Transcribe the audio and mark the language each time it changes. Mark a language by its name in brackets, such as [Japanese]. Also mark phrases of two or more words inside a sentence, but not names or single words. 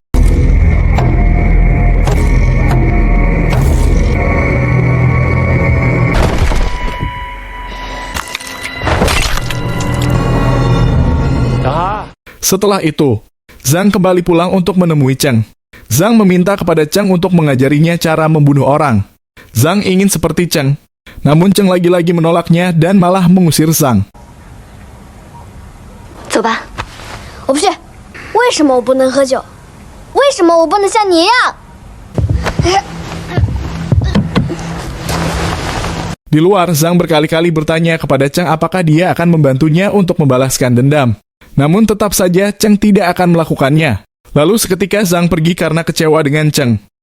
[Indonesian] Setelah itu, Zhang kembali pulang untuk menemui Cheng. Zhang meminta kepada Cheng untuk mengajarinya cara membunuh orang. Zhang ingin seperti Cheng, namun Cheng lagi-lagi menolaknya dan malah mengusir Zhang. [Chinese] 走吧，我不去。为什么我不能喝酒？为什么我不能像你一样？ [Indonesian] Di luar, Zhang berkali-kali bertanya kepada Cheng apakah dia akan membantunya untuk membalaskan dendam. Namun tetap saja Cheng tidak akan melakukannya. Lalu seketika Zhang pergi karena kecewa dengan Cheng.